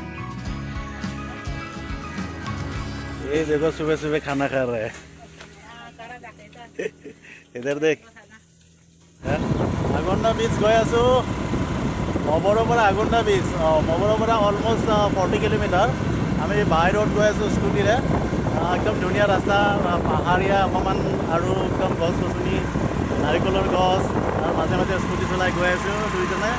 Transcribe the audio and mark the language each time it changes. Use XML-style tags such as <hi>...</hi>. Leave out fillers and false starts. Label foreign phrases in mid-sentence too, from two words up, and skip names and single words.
<as>এই দেখো</as> <hi>सुबह सुबह खाना खा रहा है। इधर देख।</hi> <as>আগন্দা বীচ গৈ আছোঁ, মবৰৰ পৰা আগন্দা বীচ। মবৰৰ পৰা অলমষ্ট 40 কিলোমিটাৰ। আমি</as> <en>by road</en> <as>গৈ আছোঁ স্কুটিৰে। একদম ধুনীয়া ৰাস্তা, পাহাৰীয়া অকণমান আৰু একদম গছ গছনি, নাৰিকলৰ গছ, আৰু মাজে মাজে স্কুটি চলাই গৈ আছোঁ দুইজনে।</as>